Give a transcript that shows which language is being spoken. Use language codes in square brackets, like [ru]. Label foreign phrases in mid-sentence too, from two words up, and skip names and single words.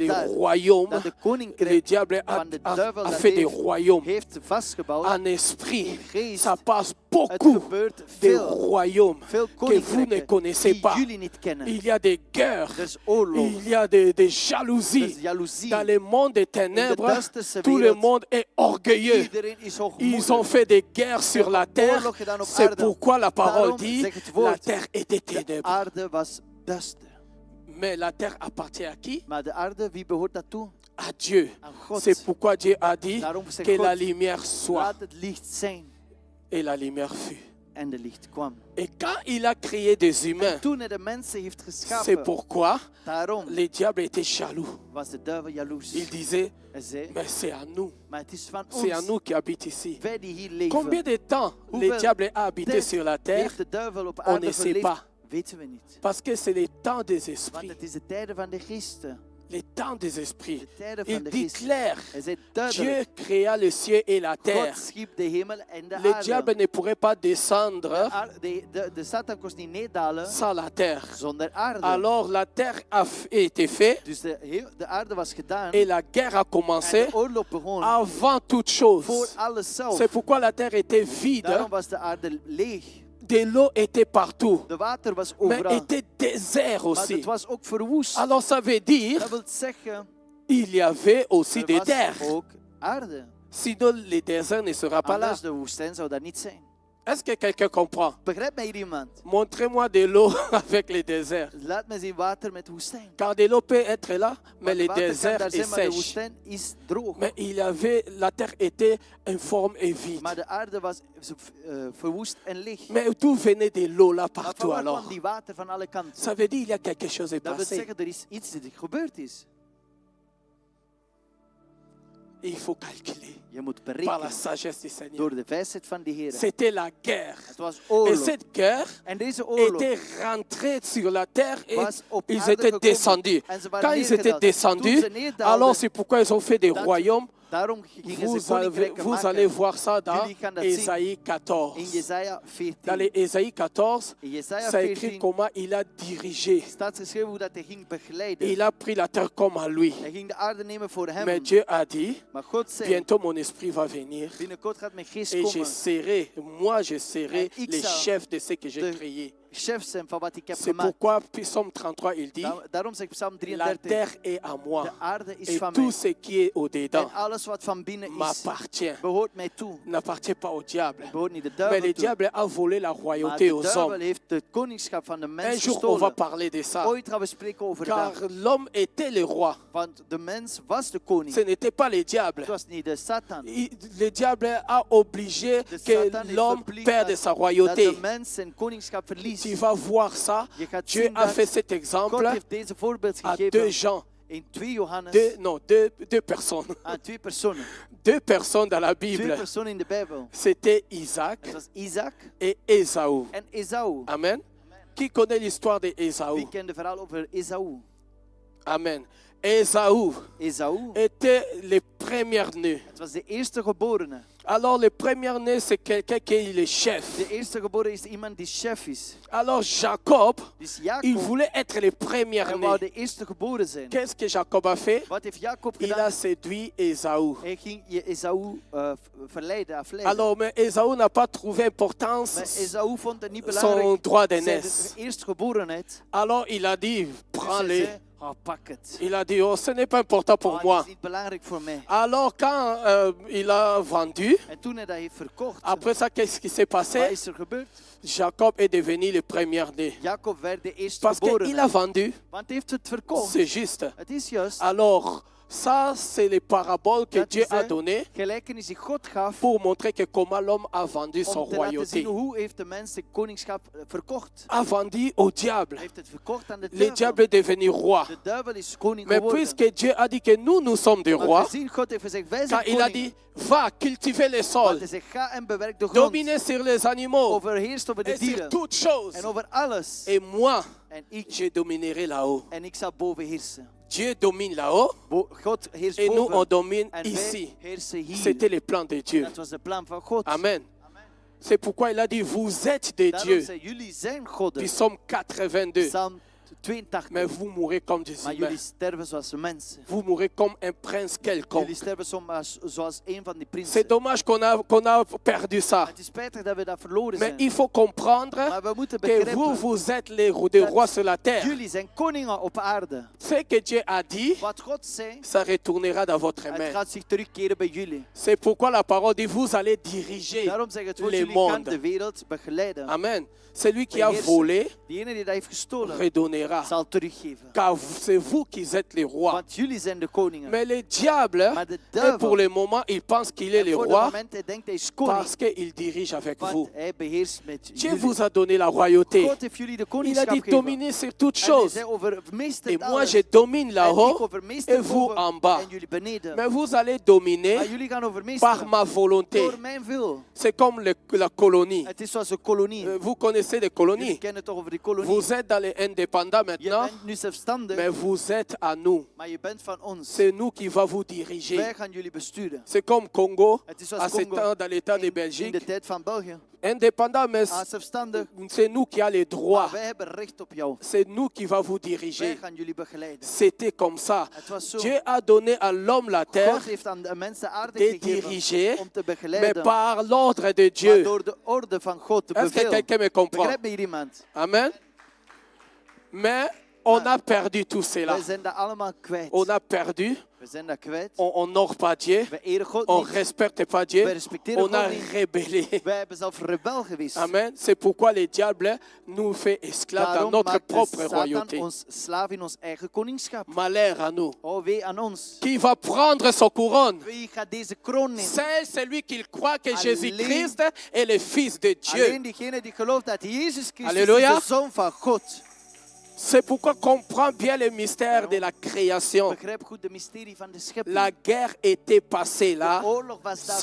[nl] daar [fr] royaume, [nl] dat de [fr] le [nl] koninkrijk [fr] diable [nl] van de [fr] a [nl] duivel dat [fr] fait des royaumes [nl] heeft vastgebouwd. [fr] en esprit. [nl] Geest. [fr] Ça passe [nl] Het [fr] beaucoup [nl] gebeurt [fr] des [nl] veel, [fr] royaumes [nl] veel [fr] que vous ne [nl] koninkrijken [fr] connaissez [nl] die [fr] pas. [nl] jullie niet kennen. [fr] Il y a des guerres, [nl] Er is oorlog, [fr] il y a des [nl] er [fr] jalousies. [nl] is jaloezie. [fr] Dans le monde des [nl] In de [fr] ténèbres, [nl] duisterste [fr] tout le [nl] wereld, [fr] monde est orgueilleux. [nl] iedereen is [fr] Ils ont [nl] hoogmoedig. [fr] fait des guerres sur la terre. [nl] oorlog gedaan op [fr] C'est [nl] aarde. [fr] pourquoi la parole [nl] Daarom [fr] dit [nl] zegt het [fr] la [nl] woord, [fr] terre était [nl] De [fr] ténèbres. [nl] aarde was duister. [fr] Mais la terre appartient à qui? [nl] Maar de aarde, wie behoort dat toe? [fr] À Dieu. [nl] Aan God. [fr] C'est pourquoi Dieu a dit [nl] Daarom zegt [fr] que [nl] God, [fr] la lumière soit. [nl] laat het licht zijn. [fr] Et la lumière fut. [nl] En de licht kwam. [fr] Et quand il a créé des humains, [nl] Toen hij de mensen heeft [fr] c'est [nl] geschapen, [fr] pourquoi [nl] daarom [fr] le diable était jaloux. [nl] was de duivel jaloers. [fr] Il disait, [nl] Hij zei, [fr] mais c'est à nous. [nl] maar het is van [fr] C'est à [nl] ons, [fr] nous qui habitons ici. [nl] wij die hier leven. [fr] Combien de temps le [nl] Hoeveel [fr] diable a habité [nl] tijd [fr] sur la terre? [nl] heeft de duivel op [fr] On [nl] aarde [fr] ne sait [nl] geleefd? [fr] pas. [nl] Weten we niet. [fr] Parce que c'est le temps des [nl] Want [fr] esprits. [nl] het is de tijden van de geesten. [fr] Le temps des esprits. [nl] De tijden [fr] Il [nl] van de [fr] dit [nl] geesten. [fr] clair, [nl] Hij zei [fr] Dieu [nl] duidelijk, [fr] créa le ciel et la terre. [nl] God schiep de hemel en de [fr] Le [nl] aarde. [fr] diable ne pourrait pas descendre [nl] De Satan kon niet neerdalen [fr] sans la terre. [nl] zonder aarde. [fr] Alors la terre a été faite [nl] Dus de aarde was gedaan [fr] et la guerre a [nl] en [fr] commencé [nl] de oorlog begon [fr] avant toute [nl] voor [fr] chose. [nl] alles zelf. [fr] C'est pourquoi la terre était vide, [nl] Daarom was de aarde leeg. [fr] de l'eau était partout, [nl] De water was [fr] mais [nl] overal. [fr] était désert [nl] Maar [fr] aussi. [nl] het was ook verwoest. [fr] Alors ça veut dire [nl] Dat wil zeggen, [fr] il y avait aussi [nl] er [fr] des [nl] was [fr] terres. [nl] ook aarde. [fr] Sinon le désert ne sera pas là. [nl] Anders de woestijn zou dat niet zijn. [fr] Est-ce que quelqu'un comprend? [nl] Begrijpt mij hier iemand? [fr] Montrez-moi de l'eau avec le désert. [nl] Laat me zien water met woestijn. [fr] Car de l'eau peut être là, mais [nl] Want [fr] le [nl] water kan [fr] désert [nl] daar [fr] est [nl] zijn, maar de [fr] sèche. [nl] woestijn is droog. [fr] Mais il y avait, la terre était informe et vide. [nl] Maar de aarde was verwoest en leeg. [fr] Mais tout venait de l'eau là [nl] Maar [fr] partout [nl] van waar [fr] alors. [nl] kwam die water van alle kanten? [fr] Ça veut dire qu'il y a quelque chose est [nl] Dat wil [fr] passé. [nl] zeggen, er is iets dat gebeurd is. [fr] Il faut calculer [nl] Je moet [fr] par la [nl] berekenen [fr] sagesse du Seigneur. [nl] door de wijsheid van de Heer. [fr] C'était la guerre. [nl] Het was [fr] Et [nl] oorlog. [fr] cette guerre [nl] En deze oorlog [fr] était rentrée sur la terre et [nl] was op [fr] ils [nl] aarde [fr] étaient [nl] gekomen. [fr] descendus. [nl] En ze waren [fr] Quand ils étaient [nl] neergedaald. [fr] descendus, [nl] Toen ze neerdaalden, [fr] alors c'est pourquoi ils ont fait des [nl] dat- [fr] royaumes. [nl] daarom gingen ze [fr] Vous [nl] koninkrijken [fr] allez [nl] maken. [fr] voir ça dans [nl] Jullie gaan dat zien. [fr] Ésaïe 14. [nl] In Jesaja [fr] Dans [nl] 14. [fr] Ésaïe 14, [nl] In Jesaja [fr] ça écrit [nl] 14 [fr] comment il a dirigé. [nl] staat geschreven hoe dat hij ging begeleiden. [fr] Il a pris la terre comme à lui. [nl] Hij ging de aarde nemen voor hem. [fr] Mais Dieu a dit, [nl] Maar God zei, [fr] bientôt mon esprit va venir [nl] binnenkort gaat mijn geest [fr] et je [nl] komen. [fr] serai, moi je serai [nl] En ik [fr] le [nl] zal [fr] chef de ce que j'ai [nl] de [fr] créé. [nl] Chef zijn van wat ik heb [fr] C'est [nl] gemaakt. [fr] pourquoi Psaume 33 il dit, [nl] Daarom zegt Psalm [fr] la [nl] 33, [fr] terre est à moi [nl] de aarde is [fr] et [nl] van [fr] tout [nl] mij. [fr] ce qui est au-dedans [nl] En alles wat van binnen is, [fr] m'appartient, [nl] behoort mij toe. [fr] n'appartient pas au diable. [nl] Behoort niet de [fr] Mais le [nl] duivel toe. [fr] diable a volé la [nl] Maar [fr] royauté [nl] de [fr] aux [nl] duivel [fr] hommes. [nl] heeft het koningschap van de [fr] Un [nl] mens [fr] jour on va [nl] gestolen. [fr] parler de ça. [nl] Ooit gaan we spreken over [fr] Car [nl] dat. [fr] l'homme était le roi. [nl] Want de mens was de koning. [fr] Ce n'était pas le diable. [nl] Het was niet de Satan. [fr] Le diable a obligé [nl] De [fr] que [nl] Satan heeft [fr] l'homme [nl] verplicht [fr] perde [nl] dat- [fr] sa [nl] dat [fr] royauté. [nl] de mens zijn koningschap verliest. [fr] Tu vas voir ça. [nl] Je gaat [fr] Dieu [nl] zien [fr] a [nl] dat [fr] fait cet [nl] God [fr] exemple [nl] heeft deze voorbeeld [fr] à [nl] gegeven [fr] 2 gens [nl] In 2 Johannes, [fr] deux personnes. [nl] 2 personen. [fr] Deux personnes dans la [nl] 2 [fr] Bible. [nl] personen in de Bijbel. [fr] C'était Isaac [nl] Het was Isaac [fr] et Ésaü. [nl] en Esau. [fr] Amen. Qui connaît l'histoire d'Ésaü? [nl] Wie kent het verhaal over Esau? [fr] Amen. Ésaü [nl] Esau, [fr] était le premier-né. [nl] het was de eerste geborene. [fr] Alors, le premier-né, c'est quelqu'un qui est le chef. [nl] De eerste geboren is iemand die chef is. [fr] Alors, Jacob, [nl] Dus [fr] il [nl] Jacob, [fr] voulait être le [nl] hij [fr] premier-né. [nl] wou de eerste geboren zijn. [fr] Qu'est-ce que Jacob a fait? [nl] Wat heeft Jacob [fr] Il a [nl] gedaan? [fr] séduit Ésaü. [nl] Hij ging Esau verleiden, afleiden. [fr] Alors, mais Ésaü n'a pas trouvé importance [nl] Maar Esau vond het niet [fr] son [nl] belangrijk. [fr] droit [nl] Zijn [fr] d'aînesse. [nl] eerstgeborenheid. [fr] Alors, il a dit, [nl] Dus hij [fr] prends-les. [nl] zei, oh, pak het. [fr] Il a dit, oh, ce n'est pas important [nl] Oh, [fr] pour [nl] het [fr] moi. [nl] is niet belangrijk voor mij. [fr] Alors, quand il a vendu, [nl] En toen hij dat heeft verkocht, [fr] après ça, qu'est-ce qui s'est [nl] wat [fr] passé? [nl] is er gebeurd? [fr] Jacob est devenu le premier-né. [nl] Jacob werd de [fr] Parce [nl] eerstgeborene. [fr] qu'il a vendu, [nl] Want hij heeft het verkocht. [fr] c'est juste. [nl] Het is juist. [fr] Alors, ça, c'est les paraboles que [nl] Dat [fr] Dieu [nl] is [fr] a [nl] de [fr] données [nl] gelijkenis die God gaf [fr] pour montrer que comment l'homme a vendu son [nl] om te laten [fr] royauté. [nl] zien hoe heeft de mens de koningschap verkocht. [fr] A vendu au diable. [nl] Hij heeft het verkocht aan de [fr] Le [nl] duivel. [fr] diable est devenu roi. [nl] De duivel is koning [fr] Mais [nl] geworden. [fr] puisque Dieu a dit que nous sommes des [nl] Maar [fr] rois, [nl] gezien God heeft gezegd, wij [fr] quand [nl] zijn [fr] il a [nl] koning. [fr] dit, va cultiver les [nl] Want [fr] sols, [nl] hij zegt, ga en bewerk de grond. [fr] dominer sur les animaux [nl] Overheerst over de [fr] et sur [nl] dieren. [fr] toutes choses. [nl] En over alles. [fr] Et moi, [nl] En ik, [fr] je dominerai là-haut. [nl] en ik zal boven heersen. [fr] Dieu domine là-haut [nl] God heerst [fr] et nous, on [nl] boven. [fr] domine [nl] En [fr] ici. [nl] wij heersen hier. [fr] C'était le plan de Dieu. [nl] Dat was de plan van God. [fr] Amen. C'est pourquoi il a dit, vous êtes des [nl] Daarom [fr] dieux. [nl] zei, jullie zijn godden. [fr] Psaume 82. [nl] Psalm 82. [fr] Mais vous mourrez comme des [nl] Maar [fr] humains. [nl] jullie sterven zoals mensen. [fr] Vous mourrez comme un prince quelconque. [nl] Jullie sterven soms zoals een van die [fr] C'est [nl] prinsen. [fr] dommage qu'on a perdu ça. [nl] Het is spijtig dat we dat verloren [fr] Mais [nl] zijn. [fr] il faut comprendre [nl] Maar we moeten [fr] que [nl] begrijpen, [fr] vous êtes les rois sur la terre. [nl] jullie zijn koningen op aarde. [fr] Ce que Dieu a dit, [nl] Wat God zei, [fr] ça retournera dans votre [nl] het [fr] main. [nl] gaat zich terugkeren bij jullie. [fr] C'est pourquoi la parole dit, vous allez diriger [nl] Daarom zegt het woord, [fr] les [nl] jullie gaan de [fr] mondes. [nl] wereld begeleiden. [fr] Amen. Celui qui a [nl] Beheersen. [fr] volé [nl] Diegene die dat heeft gestolen, [fr] redonnera. [nl] zal teruggeven. [fr] Car c'est vous qui êtes les rois. [nl] Want jullie zijn de koningen. [fr] Mais le diable, [nl] Maar de [fr] et [nl] duivel, [fr] pour le moment, il pense qu'il est [nl] en [fr] le [nl] voor het [fr] roi [nl] moment hij denkt hij is koning. [fr] parce qu'il dirige avec vous. [nl] Want hij beheerst met [fr] Dieu [nl] jullie. [fr] vous a donné la royauté. [nl] God heeft jullie de [fr] Il a [nl] koningschap [fr] dit [nl] gegeven. [fr] dominer sur toutes [nl] En hij [fr] choses. [nl] zei over meester [fr] Et moi, [nl] alles. [fr] je domine [nl] En ik [fr] là-haut [nl] overmeester [fr] et vous [nl] boven [fr] en bas. [nl] en jullie beneden. [fr] Mais vous allez [nl] Maar [fr] dominer [nl] jullie gaan [fr] par [nl] overmeesteren [fr] ma volonté. [nl] door mijn wil. [fr] C'est comme la colonie. [nl] Het is zoals een kolonie. [fr] Vous connaissez les [nl] Jullie [fr] colonies. [nl] kennen toch over die kolonie. [fr] Vous êtes dans les indépendants [nl] Je [fr] maintenant, [nl] bent nu zelfstandig, [fr] mais vous êtes à nous. [nl] maar je bent van ons. [fr] C'est nous qui va vous [nl] Wij [fr] diriger. [nl] gaan jullie besturen. [fr] C'est comme Congo, [nl] Het is [fr] à [nl] zoals [fr] ce [nl] Congo [fr] temps dans l'état de [nl] in de [fr] Belgique. [nl] tijd van België. [fr] Indépendant, mais [nl] Zelfstandig, [fr] c'est nous qui avons les [nl] maar [fr] droits. [nl] wij hebben recht op jou. [fr] C'est nous qui va vous [nl] Wij [fr] diriger. [nl] gaan jullie begeleiden. [fr] C'était comme ça. [nl] Het was zo. [fr] Dieu a donné à l'homme la terre [nl] God heeft aan de mensen aarde [fr] de [nl] gegeven [fr] diriger, [nl] om te [fr] mais [nl] begeleiden. [fr] par l'ordre de [nl] Maar [fr] Dieu. [nl] door de orde van God, de [fr] Est-ce que [nl] bevel. [fr] quelqu'un me comprend? [nl] Begrijpt me hier iemand? [fr] Amen. Mais on a perdu tout cela. [nl] Wij zijn dat allemaal kwijt. [fr] On a perdu. [nl] We zijn dat kwijt. [fr] On n'honore pas Dieu. [nl] We eren God [fr] On [nl] niet. [fr] respecte pas Dieu. [nl] Wij respecteren [fr] On a [nl] God niet. [fr] rébellé. [nl] Wij hebben zelf rebel geweest. [fr] Amen. C'est pourquoi le diable nous fait esclaves dans [nl] Daarom [fr] notre [nl] maakt [fr] propre [nl] Satan [fr] royauté. [nl] ons slaaf in ons eigen koningschap. [fr] Malheur à nous. [nl] Oh, wee aan ons. [fr] Qui va prendre son couronne? [nl] Wie gaat deze kroon nemen? [fr] C'est celui qui croit que [nl] Alleen- [fr] Jésus-Christ est le Fils de Dieu. [nl] Alleen diegene die gelooft dat Jezus Christus Halleluja. is de Zoon van God. [fr] C'est pourquoi comprends bien le mystère de la création. [nl] Begrijp goed de mysterie van de schepping. [fr] La guerre était passée [nl] De [fr] là [nl] oorlog was daar